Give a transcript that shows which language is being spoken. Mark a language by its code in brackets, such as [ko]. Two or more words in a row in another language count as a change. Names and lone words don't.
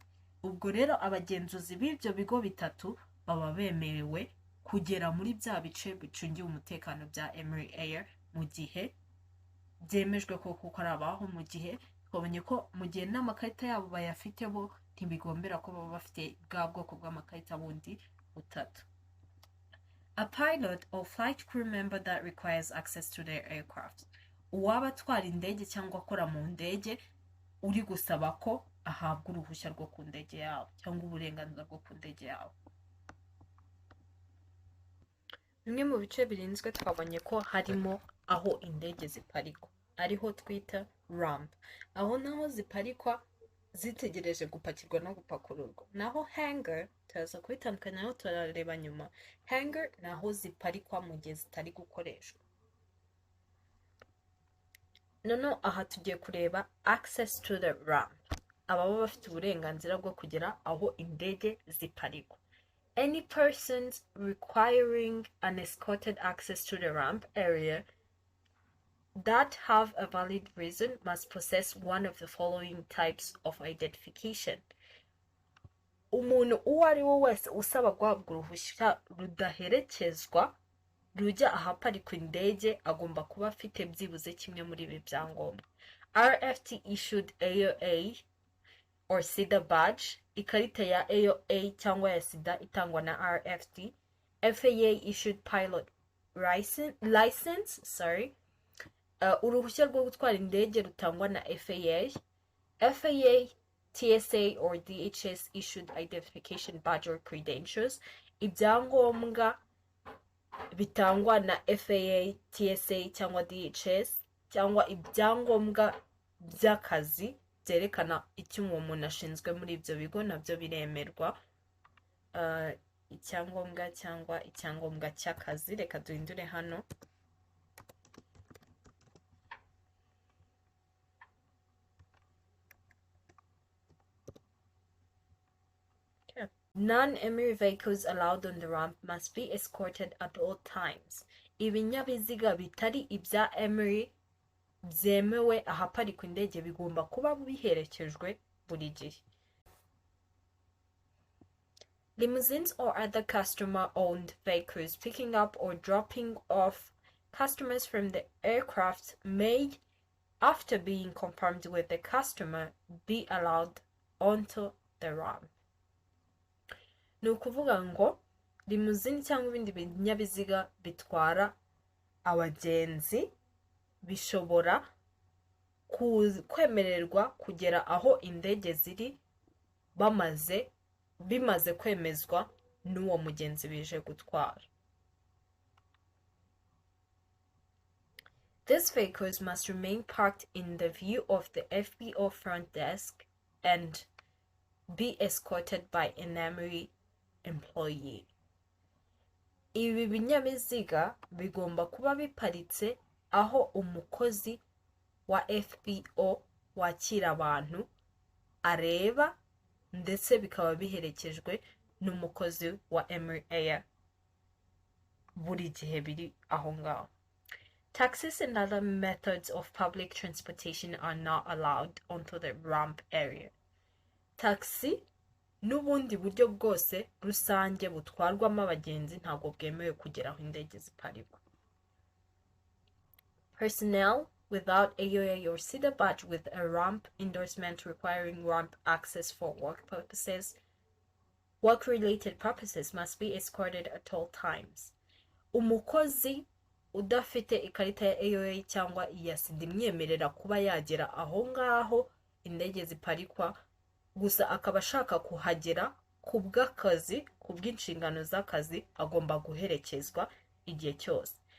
[rw] Ubwo rero abagenzuzi b'ibyo bigo bitatu baba bemerewe kugera muri bya bice bicungiye umutekano bya Emery Air mu gihe byemejwe ko kuko ari abaho, mu gihe twabonye ko mu gihe n'amakarita yabo bayafite bo ntibigombera ko baba bafite bwa bwoko bw'amakarita bundi butatu. [en] A pilot or flight crew member that requires access to their aircraft. [rw] Uwaba atwara indege cyangwa akora mu ndege uri gusaba ko ahabwa uruhushya rwo ku ndege yawe cyangwa uburenganzira bwo ku ndege yawe. Bimwe mu bice birinzwe twabonye ko harimo aho indege ziparikwa, ariho twita ramp. Aho naho ziparikwa zitegereje gupakirwa no gupakururwa. Naho hangar turaza kubitandukanya naho turareba nyuma. Hangar naho ziparikwa mu gihe zitari gukoreshwa. Noneho aha tugiye kureba [en] access to the ramp. [rw] Ababa bafite uburenganzira bwo kugera aho indege ziparikwa. [en] Any persons requiring an escorted access to the ramp area that have a valid reason must possess one of the following types of identification. [rw] Umuntu uwo ari we wese usaba guhabwa uruhushya rudaherekezwa rujya ahaparikwa indege agomba kuba afite byibuze kimwe muri ibi byangombwa. [en] RFT issued AOA or SIDA badge, [rw] ikarita ya AOA cyangwa ya SIDA itangwa na RFT. [en] FAA issued pilot license, [rw] uruhushya rwo gutwara indege rutangwa na FAA. [en] FAA, TSA or DHS issued identification badge or credentials. [rw] Ibyangombwa bitangwa na FAA, TSA cyangwa DHS cyangwa ibyangombwa by'akazi byerekana icyo uwo muntu ashinzwe muri ibyo bigo nabyo biremerwa. Icyangombwa cyangwa icyangombwa cy'akazi, reka duhindure hano. [en] Non-Emery vehicles allowed on the ramp must be escorted at all times. [rw] Ibinyabiziga bitari ibya Emery byemewe ahaparikwa indege bigomba kuba biherekejwe buri gihe. [en] Limousines or other customer-owned vehicles picking up or dropping off customers from the aircraft may, after being confirmed with the customer, be allowed onto the ramp. [rw] Ni ukuvuga ngo limousine cyangwa ibindi binyabiziga bitwara abagenzi bishobora kwemererwa kugera aho indege ziri bimaze kwemezwa n'uwo mugenzi bije gutwara. [en] These vehicles must remain parked in the view of the FBO front desk and be escorted by an Emery employee. [rw] Ibi binyabiziga bigomba kuba biparitse aho umukozi wa FBO wakira abantu areba ndetse bikaba biherekejwe n'umukozi wa Emery Air. buri gihe biri aho ngaho. [en] Taxis and other methods of public transportation are not allowed onto the ramp area. [rw] Taxi n'ubundi buryo bwose rusange butwarwamo abagenzi ntabwo bwemewe kugera aho indege ziparikwa. [en] Personnel without AOA or SIDA badge with a ramp endorsement requiring ramp access for work-related purposes must be escorted at all times. [rw] Umukozi udafite ikarita ya AOA cyangwa iya SIDA imwemerera kuba yagera aho ngaho indege ziparikwa, gusa akaba ashaka kuhagera ku bw'akazi, ku bw'inshingano z'akazi, agomba guherekezwa igihe cyose.